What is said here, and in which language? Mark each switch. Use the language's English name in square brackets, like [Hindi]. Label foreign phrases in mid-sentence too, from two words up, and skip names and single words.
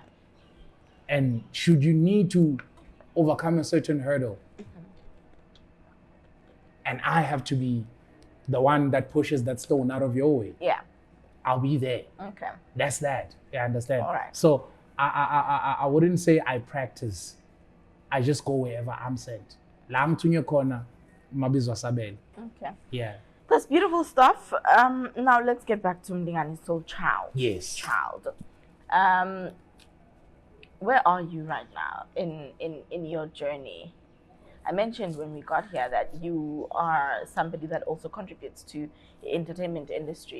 [English] And should you need to overcome a certain hurdle, and I have to be the one that pushes that stone out of your way, I'll be there. Okay. That's that. You understand? All right. So I wouldn't say I practice. I just go wherever I'm sent. La mtunyo kona, mabizwa sabeli. Okay. Yeah. That's beautiful stuff. Now let's get back to Mlingani Soul Child. Yes. Child. Where are you right now in your journey? I mentioned when we got here that you are somebody that also contributes to the entertainment industry.